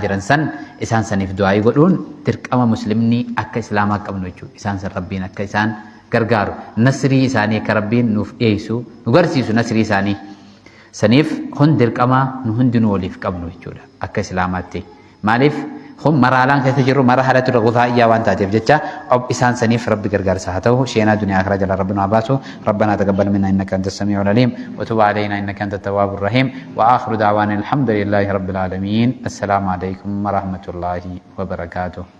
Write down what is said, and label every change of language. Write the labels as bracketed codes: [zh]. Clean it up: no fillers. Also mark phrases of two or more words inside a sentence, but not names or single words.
[om] jiran san isaan saniif du'aayii godhuun dirqama muslimni akka islaamaa qabnu jechuudha isaan san rabbiin akka isaan gargaaru nasrii isaanii akka rabbiin nuuf dhiyeessu nu garsiisu nasrii isaanii saniif kun dirqama nu hundi nu waliif qabnu jechuudha akka islaamaatti maaliif kun maraalaan keessa jirru [ar] مرحلة الغثائية [om] waan taateef jecha isaan saniif rabbi gargaarsa haa ta'u sheenaa duniyaa akhiraa jala rabbi nu haa baasu [ar] ربنا تقبل منا انك انت السميع العليم وتب علينا انك انت التواب الرحيم واخر دعوانا الحمد لله رب العالمين السلام عليكم ورحمه الله وبركاته